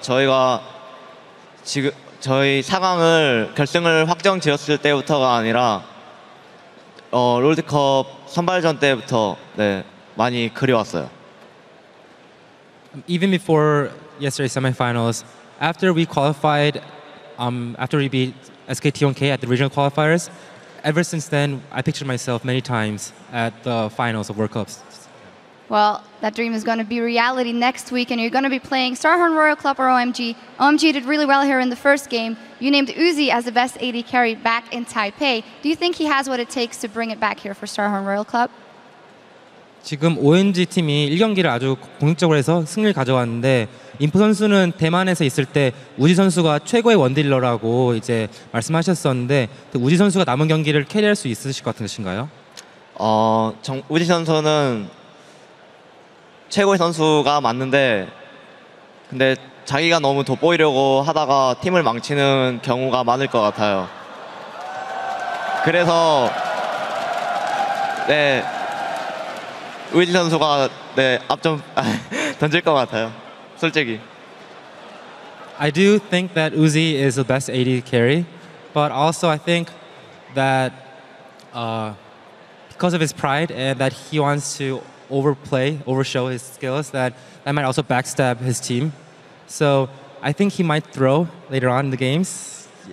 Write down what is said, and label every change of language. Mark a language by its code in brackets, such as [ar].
[ko] 저희가 지금 저희 4강을 결승을 확정 지었을 때부터가 아니라 롤드컵 선발전 때부터 네, 많이 그려왔어요. [en] Even before yesterday's semifinals, after we qualified, after we beat SKT1K at the regional qualifiers, ever since then, I pictured myself many times at the finals of World Cups. Well, that dream is going to be reality next week, and you're going to be playing Starhorn Royal Club or OMG. OMG did really well here in the first game. You named Uzi as the best AD carry back in Taipei. Do you think he has what it takes to bring it back here for Starhorn Royal Club? [ko] 지금 OMG 팀이 1경기를 아주 공격적으로 해서 승리를 가져왔는데 인프 선수는 대만에서 있을 때 우지 선수가 최고의 원딜러라고 이제 말씀하셨었는데 우지 선수가 남은 경기를 캐리할 수 있으실 것 같으신가요? 우지 선수는 최고의 선수가 맞는데 근데 자기가 너무 돋보이려고 하다가 팀을 망치는 경우가 많을 것 같아요. 그래서 네. 우지 선수가 네, 앞 좀 던질 것 같아요. 솔직히. [en] I do think that Uzi is the best AD carry, but also I think that because of his pride and that he wants to overshow his skills, that might also backstab his team. So I think he might throw later on in the games.